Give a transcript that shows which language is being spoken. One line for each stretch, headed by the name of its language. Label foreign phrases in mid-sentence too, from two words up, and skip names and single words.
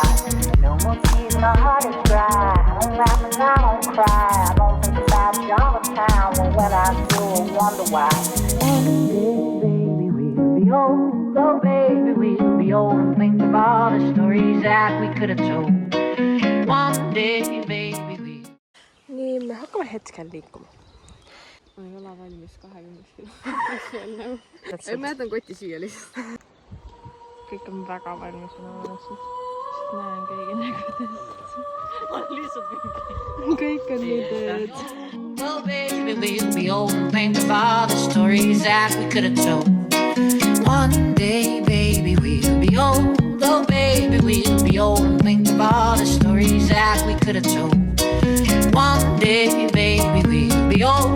English: No more tears, my heart is dry. I don't laugh and I don't cry. I don't think about you all the time. Well, when I do, I wonder why. One day, baby, we'll be old. Oh, baby, we'll be old. And think of all the stories that we could have told. One day, baby, we'll...
Estonian: Nii, me hakkame hetkel liikuma. Ma ei ole valmis 20 kilomeetriks. Ei, ma jätan koti siia lihtsalt. Kõik on väga valmis olemas. Näen kõigi nägudest. On lihtsalt mingi. Kõik on nii tööd.
English: Oh, baby, we'll be old and think of all the stories that we could have told. One day, baby, we'll be old. Oh, baby, we'll be old and think of all the stories that we could have told. One day, baby, we'll be old.